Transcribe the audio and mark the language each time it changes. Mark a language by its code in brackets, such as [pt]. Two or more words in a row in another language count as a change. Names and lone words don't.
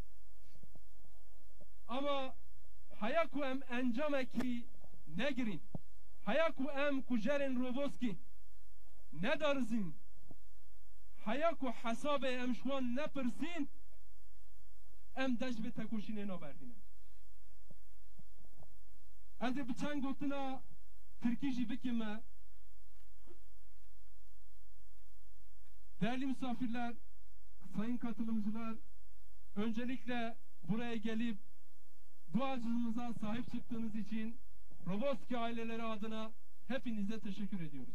[ku] Ama haya ku em encamekî negirin, haya ku em kujerên Roboskî nedarizin, haya ku hesabê em şwan nepirsîn, em dej bi tekoşînê naberdînin. Ez ê bi çend gotina Tirkî jî bikim me. [tr] Değerli misafirler, sayın katılımcılar, öncelikle buraya gelip bu acımıza sahip çıktığınız için Roboski aileleri adına hepinize teşekkür ediyoruz.